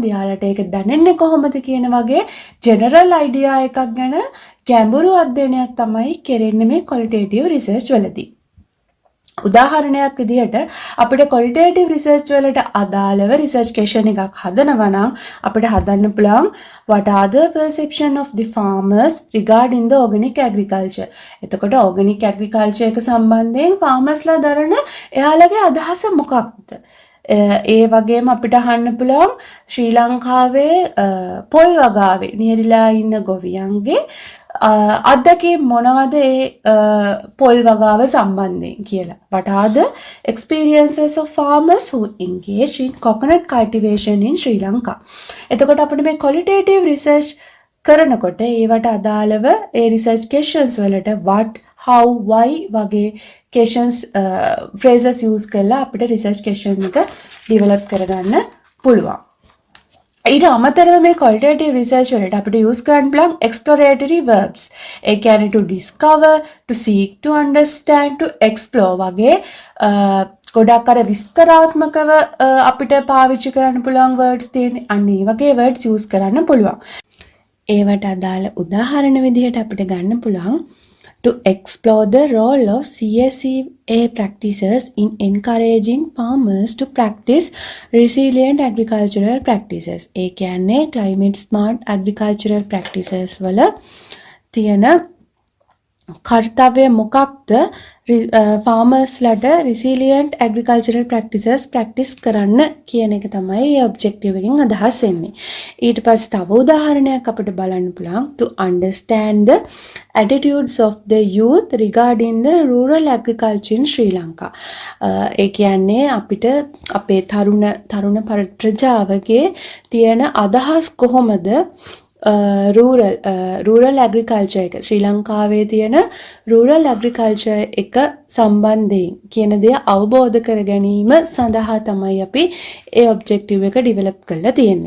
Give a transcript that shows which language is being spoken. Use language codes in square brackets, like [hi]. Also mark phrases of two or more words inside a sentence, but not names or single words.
[si] එයාලට ඒක දැනෙන්නේ කොහොමද කියන වගේ [en] general idea [si] එකක් ගැන ගැඹුරු අධ්‍යයනයක් තමයි කෙරෙන්නේ මේ [en] qualitative research [si] වලදී. උදාහරණයක් විදිහට අපිට [en] qualitative research [si] වලට අදාළව [en] research question [si] එකක් හදනවා නම් අපිට හදන්න පුළුවන් [en] what are the perception of the farmers regarding the organic agriculture. [si] එතකොට [en] organic agriculture [si] එක සම්බන්ධයෙන් farmersලා දරන එයාලගේ අදහස මොකක්ද? ඒ වගේම අපිට අහන්න පුළුවන් ශ්‍රී ලංකාවේ පොල් වගාවේ නියරිලා ඉන්න ගොවියන්ගේ අත්දැකීම් මොනවද ඒ පොල් වගාව සම්බන්ධයෙන් කියලා. [en] What are the experiences of farmers who engage in coconut cultivation in Sri Lanka? [si] එතකොට අපිට මේ [en] qualitative research [si] කරනකොට ඒවට අදාළව ඒ [en] research questions [si] වලට [en] what, how, why [si] වගේ [en] questions phrases use [si] කරලා අපිට [en] research question [si] එක develop කරගන්න පුළුවන්. ඊට අමතරව මේ [en] qualitative research [si] වලට අපිට use කරන්න පුළුවන් [en] exploratory verbs. [si] ඒ කියන්නේ [en] to discover, to seek, to understand, to explore [si] වගේ ගොඩක් අර විස්තරාත්මකව අපිට පාවිච්චි කරන්න පුළුවන් words තියෙන. අන්න ඒ වගේ words use කරන්න පුළුවන්. ඒවට අදාළ උදාහරණ විදිහට අපිට ගන්න පුළුවන් [en] to explore the role of CSEA practices in encouraging farmers to practice resilient agricultural practices. [si] ඒ කියන්නේ [en] climate smart agricultural practices [si] වල තියෙන කර්තව්‍ය මොකක්ද farmersලට [en] resilient agricultural practices practice [si] කරන්න කියන එක තමයි මේ objective එකෙන් අදහස් වෙන්නේ. ඊට පස්සේ තව උදාහරණයක් අපිට බලන්න පුළුවන් [en] to understand the attitudes of the youth regarding the rural agriculture in Sri Lanka. [si] ඒ කියන්නේ අපිට අපේ තරුණ ප්‍රජාවගේ තියෙන අදහස් කොහොමද [en] rural agriculture [si] එක ශ්‍රී ලංකාවේ තියෙන [en] rural agriculture [si] එක සම්බන්ධයෙන් කියන දේ අවබෝධ කර ගැනීම සඳහා තමයි අපි ඒ objective එක develop කරලා තියෙන්නේ.